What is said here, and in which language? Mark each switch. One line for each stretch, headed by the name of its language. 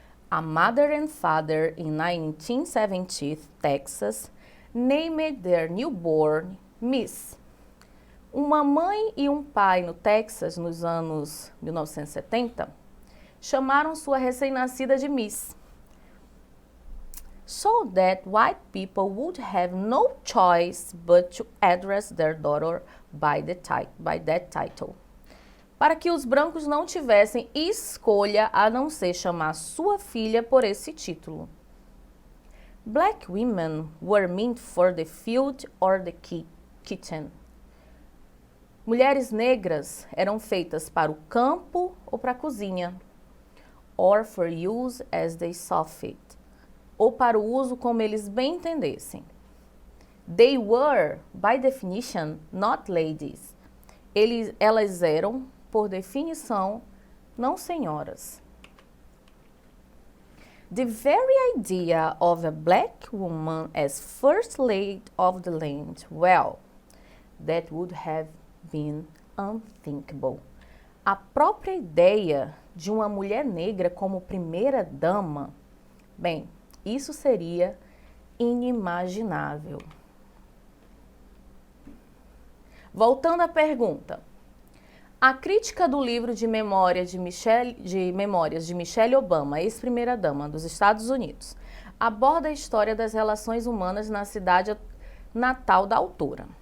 English: A mother and father in 1970 Texas named their newborn Miss.
Portuguese: Uma mãe e um pai no Texas, nos anos 1970, chamaram sua recém-nascida de Miss.
English: So that white people would have no choice but to address their daughter by that title.
Portuguese: Para que os brancos não tivessem escolha a não ser chamar sua filha por esse título.
English: Black women were meant for the field or the kitchen.
Portuguese: Mulheres negras eram feitas para o campo ou para a cozinha.
English: Or for use as they saw fit.
Portuguese: Ou para o uso como eles bem entendessem.
English: They were, by definition, not ladies.
Portuguese: Elas eram, por definição, não senhoras.
English: The very idea of a black woman as first lady of the land, well, that would have been unthinkable.
Portuguese: A própria ideia de uma mulher negra como primeira dama, bem, isso seria inimaginável. Voltando à pergunta. A crítica do livro de memórias de Michelle Obama, ex-primeira-dama dos Estados Unidos, aborda a história das relações humanas na cidade natal da autora.